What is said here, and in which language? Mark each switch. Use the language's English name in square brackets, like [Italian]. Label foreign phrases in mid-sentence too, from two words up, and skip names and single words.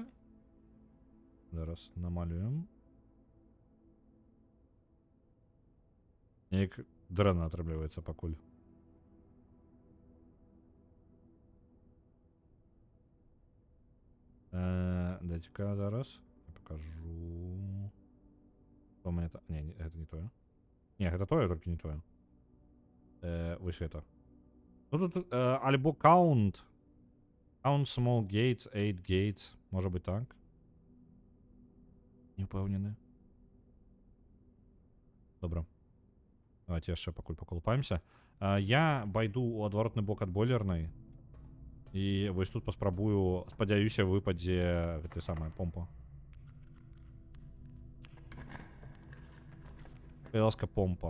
[Belarusian] Зараз намалюем. Неяк дрэнна атрымліваецца пакуль. Дайте-ка зараз. [Russian] Я покажу. Что у меня это... Не, это не тое. Не, это тое, только не тое. Вось это. [Belarusian] Ну тут альбо count. [English] Count small gates, 8 gates. [Russian] Может быть так. Не упэўнены. [Belarusian] Добра. Давайте яшчэ пакуль паколупаемся. Я байду у адваротны бок ад бойлернай. І вось тут паспрабую, спадзяюся, выпадзе гэтая самая помпа. Ласка помпа.